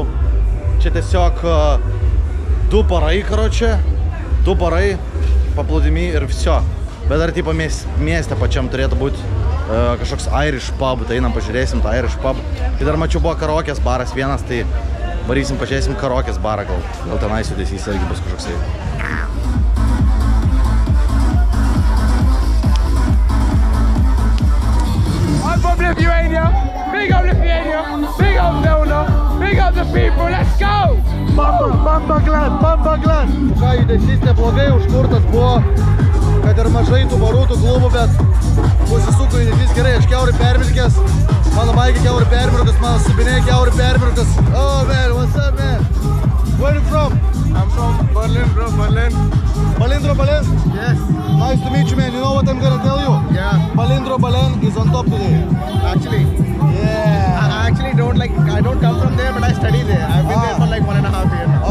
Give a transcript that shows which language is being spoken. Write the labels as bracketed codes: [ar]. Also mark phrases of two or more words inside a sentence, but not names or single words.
[lt] Čia tiesiog 2 parai, karočią, 2 parai paplūdimy ir viso. Bet dar tipo mieste pačiam turėtų būti kažkoks [en] Irish pub, [lt] tai einam pažiūrėsim tą [en] Irish pub. [lt] Tai dar mačiau buvo karaokės baras vienas, tai varysim pažiūrėsim karaokės barą, gal tenais judesys irgi bus kažkoksai. [en] Lithuania, big up Lithuania, big up Vilna, big up the people, let's go! Bamba Glen! [lt] Ką judesys neblogai užkurtas buvo, kad ir mažai tų barų, tų klubų, bet pasisuko judesys gerai, aš kiauri permirkęs, mano maikė kiauri permirkas, mano subinė kiauri permirkas. [en] Oh man, what's up man? Where are you from? I'm from Berlin, bro, Berlin. Balindro Balen? Yes. Nice to meet you man, you know what I'm gonna tell you? Yeah. Balindro Balen is on top today. Actually. Yeah. I actually don't come from there, but I study there. I've been there for like 1.5 years now.